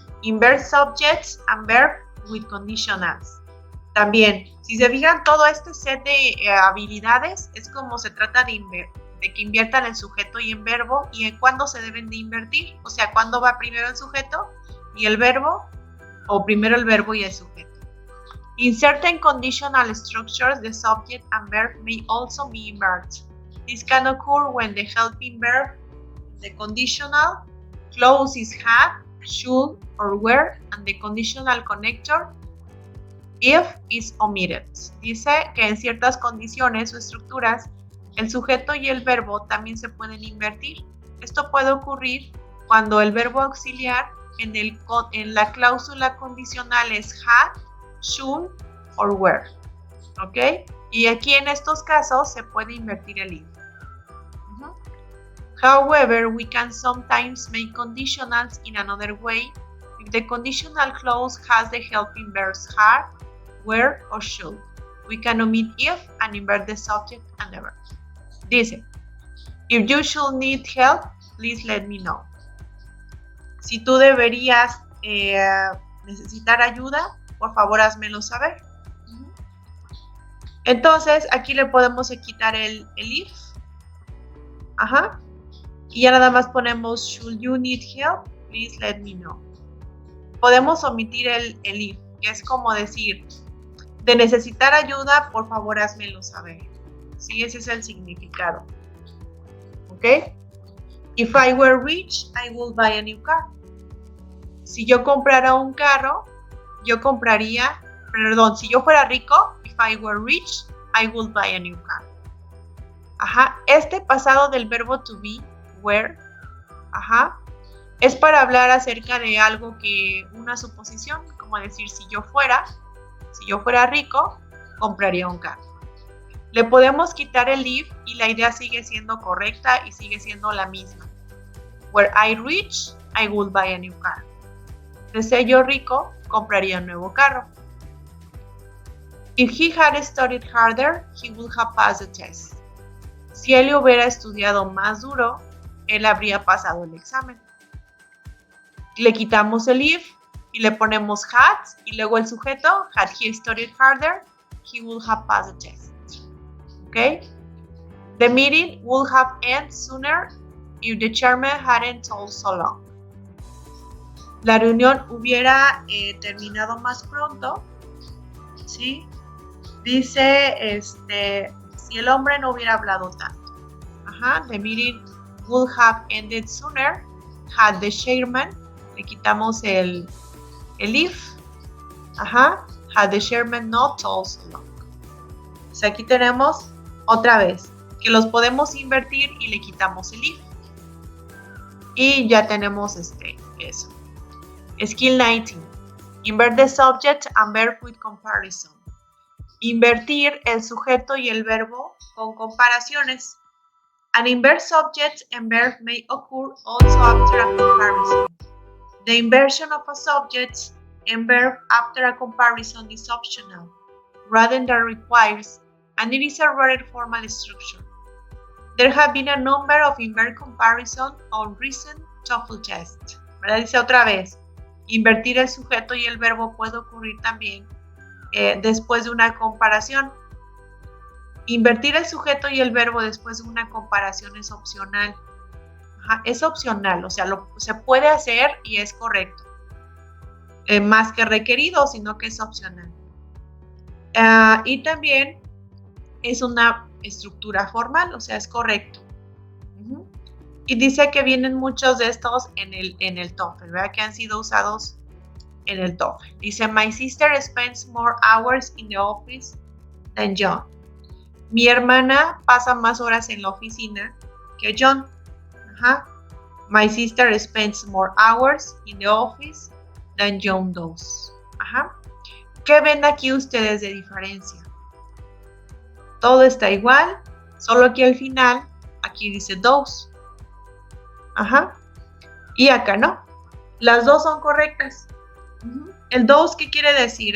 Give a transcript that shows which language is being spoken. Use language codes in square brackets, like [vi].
[en] Invert subjects and verb with conditionals. [es] También, si se fijan, todo este set de habilidades es como se trata de que inviertan el sujeto y el verbo y en cuándo se deben de invertir. O sea, cuándo va primero el sujeto y el verbo, o primero el verbo y el sujeto. [en] In certain conditional structures, the subject and verb may also be inverted. This can occur when the helping verb, the conditional, clause is had, should, or were, and the conditional connector, if, is omitted. [es] Dice que en ciertas condiciones o estructuras, el sujeto y el verbo también se pueden invertir. Esto puede ocurrir cuando el verbo auxiliar en la cláusula condicional es had, should, or were. ¿Ok? Y aquí en estos casos se puede invertir el if. [en] However, we can sometimes make conditionals in another way if the conditional clause has the helping verbs had, were, or should. We can omit if and invert the subject and the verb. [es] Dice, [en] if you should need help, please let me know. [es] Si tú deberías necesitar ayuda, por favor házmelo saber. Entonces, aquí le podemos quitar el if. Ajá. Y ya nada más ponemos, [en] should you need help, please let me know. [es] Podemos omitir el if, que es como decir, de necesitar ayuda, por favor házmelo saber. Sí, ese es el significado. ¿Ok? [en] If I were rich, I would buy a new car. [es] Si yo comprara un carro, si yo fuera rico, [en] if I were rich, I would buy a new car. [es] Ajá, este pasado del verbo to be, were, ajá, es para hablar acerca de algo que, una suposición, como decir, si yo fuera rico, compraría un carro. Le podemos quitar el if y la idea sigue siendo correcta y sigue siendo la misma. [en] Were I rich, I would buy a new car. [es] De ser yo rico, compraría un nuevo carro. [en] If he had studied harder, he would have passed the test. [es] Si él hubiera estudiado más duro, él habría pasado el examen. Le quitamos el if y le ponemos had y luego el sujeto, [en] had he studied harder, he would have passed the test. [es] Okay? [en] The meeting would have ended sooner if the chairman hadn't told so long. [es] La reunión hubiera terminado más pronto, ¿sí? Dice, si el hombre no hubiera hablado tanto. [en] Ajá, the meeting would have ended sooner had the chairman, [es] le quitamos el if, [en] ajá, had the chairman not told so long. [es] O sea, aquí tenemos otra vez que los podemos invertir y le quitamos el if. Y ya tenemos eso. Skill 19. [en] Invert the subject and verb with comparison. [es] Invertir el sujeto y el verbo con comparaciones. [en] An invert subject and verb may occur also after a comparison. The inversion of a subject and verb after a comparison is optional, rather than requires, and it is a rather formal structure. There have been a number of invert comparison on recent TOEFL tests. [es] ¿Verdad? Dice otra vez, invertir el sujeto y el verbo puede ocurrir también después de una comparación. Invertir el sujeto y el verbo después de una comparación es opcional. Ajá, es opcional, o sea, se puede hacer y es correcto. Más que requerido, sino que es opcional. Y también es una estructura formal, o sea, es correcto. Y dice que vienen muchos de estos en el TOEFL, ¿verdad? Que han sido usados en el TOEFL. Dice, [en] my sister spends more hours in the office than John. [es] Mi hermana pasa más horas en la oficina que John. Ajá. [en] My sister spends more hours in the office than John does. [es] Ajá. ¿Qué ven aquí ustedes de diferencia? Todo está igual, solo aquí al final, aquí dice does. Ajá. Y acá no. Las dos son correctas. El does, ¿qué quiere decir?